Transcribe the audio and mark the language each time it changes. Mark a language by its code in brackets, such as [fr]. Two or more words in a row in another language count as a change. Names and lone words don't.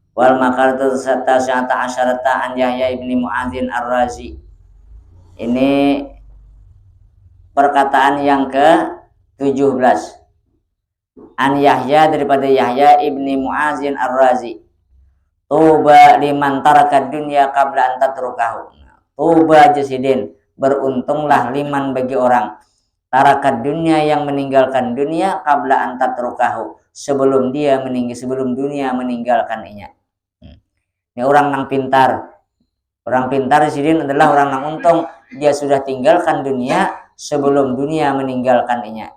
[ar] والمقالة التاسعة عشرة عن يحيى بن معاذ الرازي. [ms] Ini perkataan yang ke-17. [ar] عن يحيى, [ms] daripada Yahya ibni Mu'adzin Ar-Razi. [ar] طوبى لمن ترك الدنيا قبل أن تتركه. طوبى جاسدين, [ms] beruntunglah liman bagi orang [ar] ترك الدنيا [ms] yang meninggalkan dunia [ar] قبل أن تتركه, [ms] sebelum dunia meninggalkannya. Ini orang yang pintar. Orang pintar jasidin adalah orang yang untung, dia sudah tinggalkan dunia sebelum dunia meninggalkannya.